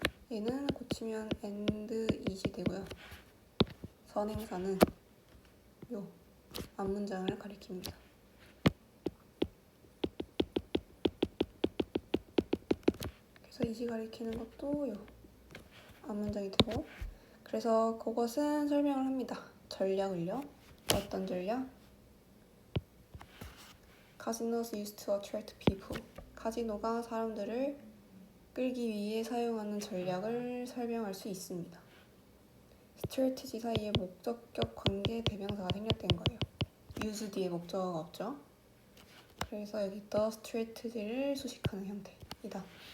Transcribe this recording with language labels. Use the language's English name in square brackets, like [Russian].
[Korean] 얘는 고치면 and it이 되고요. 선행사는 요 앞문장을 가리킵니다. 그래서 it이 가리키는 것도 요 앞문장이 되고, 그래서 그것은 설명을 합니다. 전략을요. 어떤 전략? [English] Casinos used to attract people. [Korean] 카지노가 사람들을 끌기 위해 사용하는 전략을 설명할 수 있습니다. strategy 사이에 목적격 관계 대명사가 생략된 거예요. use 뒤에 목적어가 없죠. 그래서 여기 the strategy를 수식하는 형태이다.